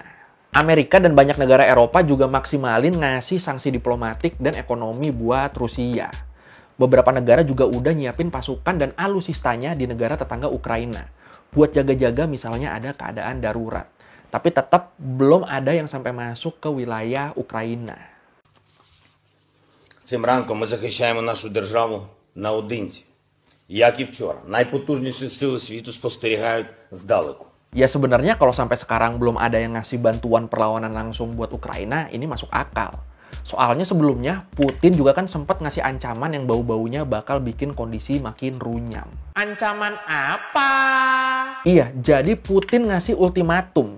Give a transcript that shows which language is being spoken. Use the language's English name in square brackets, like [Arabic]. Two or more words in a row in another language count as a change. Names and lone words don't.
[Indonesian] Amerika dan banyak negara Eropa juga maksimalin ngasih sanksi diplomatik dan ekonomi buat Rusia. Beberapa negara juga udah nyiapin pasukan dan alusistanya di negara tetangga Ukraina. Buat jaga-jaga misalnya ada keadaan darurat. Tapi tetap belum ada yang sampai masuk ke wilayah Ukraina. [Ukrainian] Цим ранком ми захищаємо нашу державу наодинці. Як і вчора, найпотужніші сили світу спостерігають здалеку. [Indonesian] Ya sebenarnya kalau sampai sekarang belum ada yang ngasih bantuan perlawanan langsung buat Ukraina, ini masuk akal. Soalnya sebelumnya Putin juga kan sempat ngasih ancaman yang bau-baunya bakal bikin kondisi makin runyam. Ancaman apa? Iya, jadi Putin ngasih ultimatum.